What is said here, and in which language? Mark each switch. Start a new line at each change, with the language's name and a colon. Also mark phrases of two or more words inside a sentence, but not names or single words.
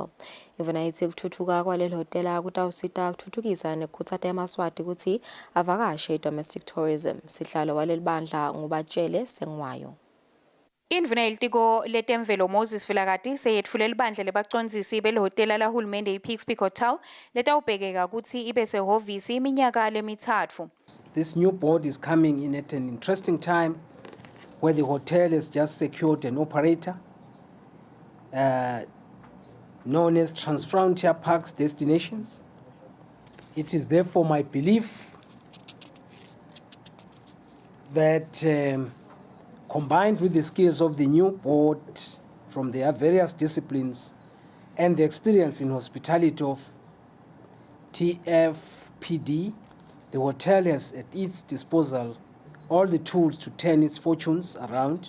Swati: Imvuna ithi kuthuthuka kwaleli hotela kutawusita kuthuthukisa nekukhutsata emaswati ukuthi avakashe
English: domestic tourism.
Swati: Sihlalo waleli bandla ngubatshele Sengwayo. Indvuna yelitiko letemvelo Moses Vilakati seyetfulele ibandla lebacondzisi belihhotela lahulumende iPigs Peak Hotel letawubhekeka ukuthi ibe sehhovisi iminyaka lemithatfu.
English: This new board is coming in at an interesting time where the hotel has just secured an operator known as Transfrontier Parks Destinations. It is therefore my belief that combined with the skills of the new board from their various disciplines and the experience in hospitality of TFPD, the hotel has at its disposal all the tools to turn its fortunes around.